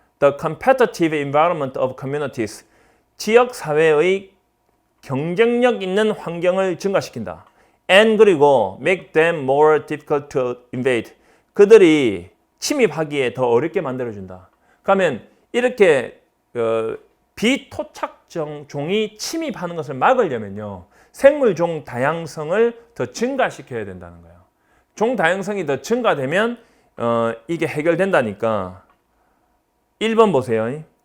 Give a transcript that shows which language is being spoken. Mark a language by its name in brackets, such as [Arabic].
[English] The competitive environment of communities [Korean] 지역 사회의 경쟁력 있는 환경을 증가시킨다. [English] And [Korean] 그리고 [English] make them more difficult to invade [Korean] 그들이 침입하기에 더 어렵게 만들어준다. 그러면 이렇게 비토착종 종이 침입하는 것을 막으려면요. 생물종 다양성을 더 증가시켜야 된다는 거예요. 종 다양성이 더 증가되면 이게 해결된다니까. 1번 보세요.